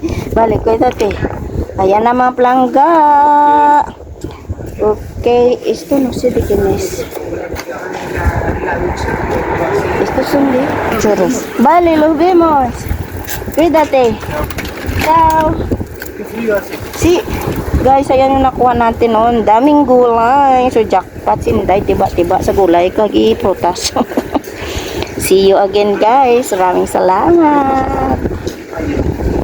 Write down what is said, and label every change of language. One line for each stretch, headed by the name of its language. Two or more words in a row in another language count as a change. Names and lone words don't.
Spanish: Vale, cuídate. Allá nama planga. Ok, esto no sé de quién es. Estos son de chorros. Vale, los vemos. Cuídate. Ciao. Qué frío hace.
Filipino: Si, guys, ayan yung nakuha natin noon. Daming gulay. So, jackpot sinday. Tiba-tiba sa gulay. Kagi prutas.
English: See you again, guys.
Filipino: Maraming salamat.